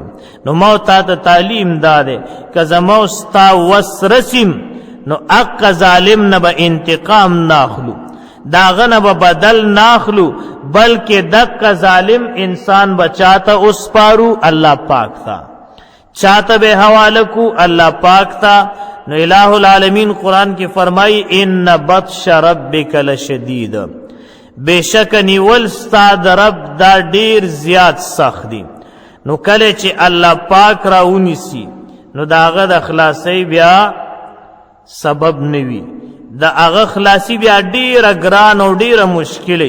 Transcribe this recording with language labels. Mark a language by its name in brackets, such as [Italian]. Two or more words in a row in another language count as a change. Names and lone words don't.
[Pashto] نو ما تا ته تعلیم داده که زما ستا وس رسیم، نو اق ظالم نه به انتقام ناخلو، داغه نه به بدل ناخلو، بلکې دق ظالم انسان بچاته اسپارو الله پاک تا، چاته به حواله کو الله پاک تا. نو الہ العالمین قرآن کی فرمائی [Arabic] ان بطش ربک لشدید، [Pashto] بشک نیول ستا د رب دا ډیر زیات سخت دی. نو کله چې الله پاک راونیسی، نو داغه د خلاصي بیا سبب نوی، دا هغه خلاصي بیا ډیره ګران او ډیره مشکله.